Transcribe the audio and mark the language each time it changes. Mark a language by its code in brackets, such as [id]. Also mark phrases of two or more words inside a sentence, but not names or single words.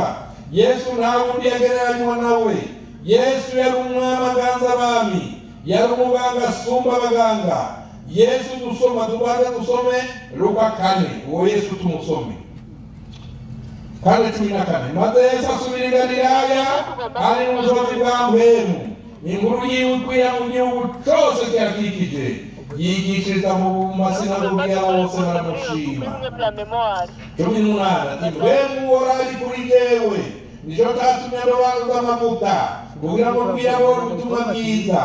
[rn] Yesu nta wundi yagereranywa nawe. Yesu yari umwami aganza abami, yari umuganga asumba abaganga. Yesu dusoma dusome Luka 4, uwo Yesu tumusome 4:14. Maze Yesu asubira i Galilaya ari mu busozi bwa Mpwemu. Inkuru yiwe ikwira mu gihugu cyose cyakikije, yigishiriza mu masinagogi yabo bose baramushima. 18 ati Mpwemu ari kuri jewe, nico cyatumye ndobanza amavuta kugira ngo mbwirabone ubutumwa bwiza.